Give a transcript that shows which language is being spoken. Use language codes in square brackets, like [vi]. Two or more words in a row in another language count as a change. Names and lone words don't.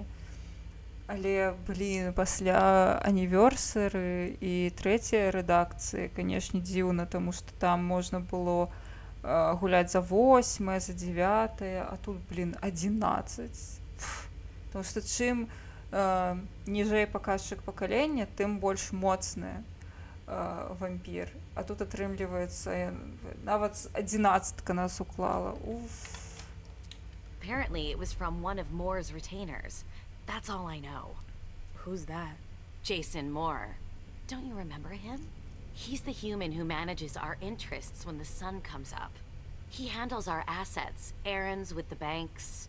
[be] Але, пасля аніверсары і 3-й рэдакцыі, канешне, дзіўна, таму што там можна было гуляць за 8-е, за 9-е, а тут, 11. Таму што чым ніжэй паказчык пакалення, тым больш моцны вампір. А тут атрымліваецца, нават 11-ка нас уклала. [en] Apparently, it was from one of Moore's retainers. That's all I know. Who's that? Jason Moore. Don't you remember him? He's the human who manages our interests when the sun comes up. He handles our assets, errands with the banks.